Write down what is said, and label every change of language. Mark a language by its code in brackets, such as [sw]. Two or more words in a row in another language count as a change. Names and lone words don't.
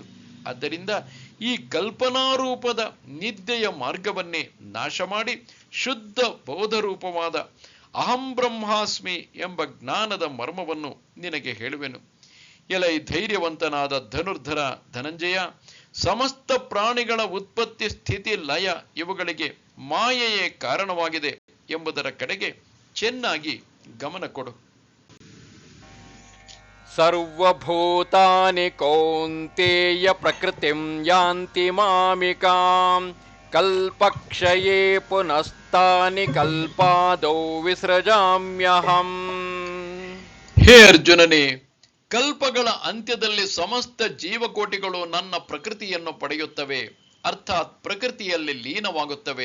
[kn] ಆದ್ದರಿಂದ ಈ ಕಲ್ಪನಾರೂಪದ ನಿದ್ದೆಯ ಮಾರ್ಗವನ್ನೇ ನಾಶ ಮಾಡಿ ಶುದ್ಧ ಬೋಧರೂಪವಾದ [sa] ಅಹಂ ಬ್ರಹ್ಮಾಸ್ಮಿ [kn] ಎಂಬ ಜ್ಞಾನದ ಮರ್ಮವನ್ನು ನಿನಗೆ ಹೇಳುವೆನು. ಎಲೈ ಧೈರ್ಯವಂತನಾದ ಧನುರ್ಧರ ಧನಂಜಯ, ಸಮಸ್ತ ಪ್ರಾಣಿಗಳ ಉತ್ಪತ್ತಿ ಸ್ಥಿತಿ ಲಯ ಇವುಗಳಿಗೆ ಮಾಯೆಯೇ ಕಾರಣವಾಗಿದೆ ಎಂಬುದರ ಕಡೆಗೆ ಚೆನ್ನಾಗಿ ಗಮನ ಕೊಡು. [sa] ಸರ್ವಭೂತಾನಿ ಕೌಂತೇಯ ಪ್ರಕೃತಿಂ ಯಾಂತಿ ಮಾಮಿಕಾಂ ಕಲ್ಪಕ್ಷಯೇ ಪುನಸ್ತಾನಿ ಕಲ್ಪಾದೌ ವಿಸೃಜಾಮ್ಯಹಂ. [kn] ಹೇ ಅರ್ಜುನನೇ, ಕಲ್ಪಗಳ ಅಂತ್ಯದಲ್ಲಿ ಸಮಸ್ತ ಜೀವಕೋಟಿಗಳು ನನ್ನ ಪ್ರಕೃತಿಯನ್ನು ಪಡೆಯುತ್ತವೆ, ಅರ್ಥಾತ್ ಪ್ರಕೃತಿಯಲ್ಲಿ ಲೀನವಾಗುತ್ತವೆ.